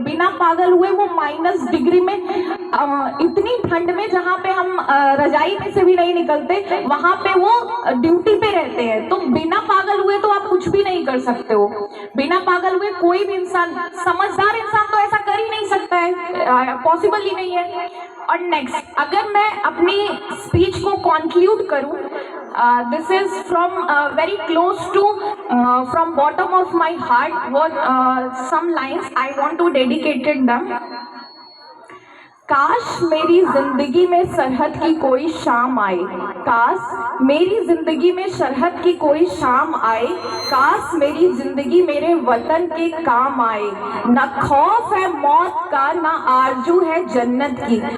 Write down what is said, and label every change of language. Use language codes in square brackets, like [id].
[hi] बिना पागल हुए वो माइनस डिग्री में, इतनी ठंड में जहाँ पे हम रजाई में से भी नहीं निकलते, वहां पे वो ड्यूटी पे रहते हैं। तो बिना पागल हुए तो आप कुछ भी नहीं कर सकते हो। बिना पागल हुए कोई भी इंसान, समझदार इंसान तो ऐसा कर ही नहीं सकता है, पॉसिबल ही नहीं है। और नेक्स्ट, अगर मैं अपनी स्पीच को कंक्लूड करूं, [en] this is from very close to from bottom of my heart, what some lines I want to dedicate them. [hi] काश मेरी जिंदगी में सरहद की कोई शाम आए, काश मेरी जिंदगी में सरहद की कोई शाम आए। काश मेरी जिंदगी मेरे वतन के काम आए। न खौफ है मौत का, न आरजू है जन्नत की।